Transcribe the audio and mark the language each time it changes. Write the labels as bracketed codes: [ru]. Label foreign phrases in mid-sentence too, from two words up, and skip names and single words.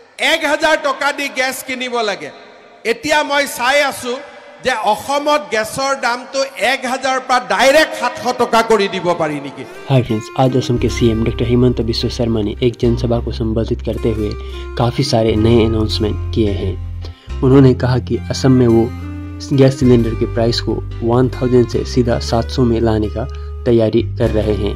[as] 1000 টকা দি গ্যাস কিনিব লাগে এতিয়া মই চাই আছো যে অসমত গ্যাসৰ দামটো 1000 পৰা ডাইৰেক্ট 700 টকা কৰি দিব পাৰি নেকি। [en] hi friends, [hi] आज असम के सीएम डॉक्टर हेमंत बिस्वा शर्मा ने एक जनसभा को संबोधित करते हुए काफ़ी सारे नए अनाउंसमेंट किए हैं। उन्होंने कहा कि असम में वो [en] gas cylinder [hi] के प्राइस को 1000 से सीधा 700 में लाने का तैयारी कर रहे हैं।